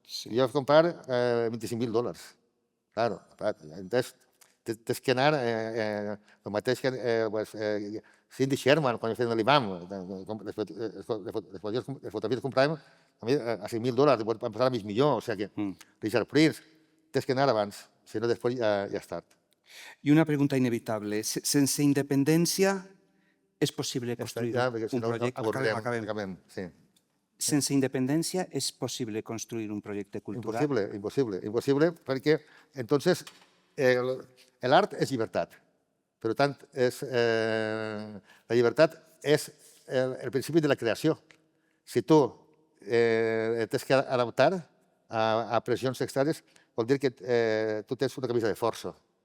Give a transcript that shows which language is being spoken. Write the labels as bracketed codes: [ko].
[ca] Jo vaig comprar $25.000. Claro, entonces tens que anar el mateix que Cindy Sherman, quan feien l'Imam, les fotografies que compràvem a $5.000, van passar a mig milió, o sigui que Richard Prince, tens que anar abans, si no després ja és tard. [es] Y una pregunta inevitable, [ca] ¿sense [es] independencia es posible construir un proyecto? [ca] Acabem, sí. ¿Sense [es] independencia es posible construir un proyecto cultural? [ca] Impossible, perquè entonces l'art és llibertat. Per tant, la llibertat és el principi de la creació. Si tu tens que adaptar a pressions externes, vol dir que tu tens una camisa de força.